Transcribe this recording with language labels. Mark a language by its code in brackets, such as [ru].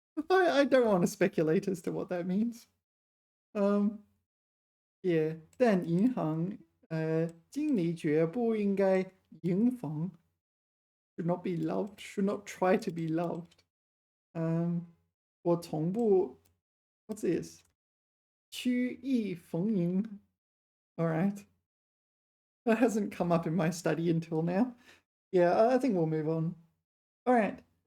[en] I don't want to speculate as to what that means. Yeah. [zh] 但银行经理绝不应该迎逢. [en] Should not be loved. Should not try to be loved. [zh] 我从不. [en] What's this? 曲意逢迎.All right. That hasn't come up in my study until now. Yeah, I think we'll move on. All right.